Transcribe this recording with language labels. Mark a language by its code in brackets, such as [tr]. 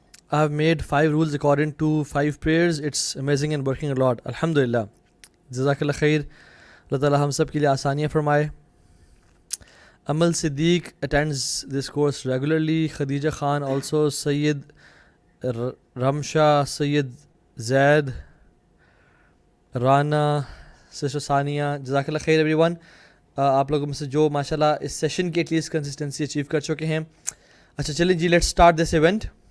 [en] I have made 5 rules according to 5 prayers. It's amazing and working a lot. [ur] الحمدللہ. جزاک اللہ خیر. اللہ تعالیٰ ہم سب کے لیے آسانیاں فرمائے. [en] Amal Siddiq attends this course regularly. Khadija Khan also. [ur] Syed Rimsha, Syed Zaid, Rana, sister ثانیہ. جزاک اللہ خیر [en] Everyone. [ur] آپ لوگوں میں سے جو ماشاءاللہ اس سیشن کی ایٹ لیسٹ کنسسٹنسی اچیو کر چکے ہیں. اچھا چلیں جی, [en] Let's start this event.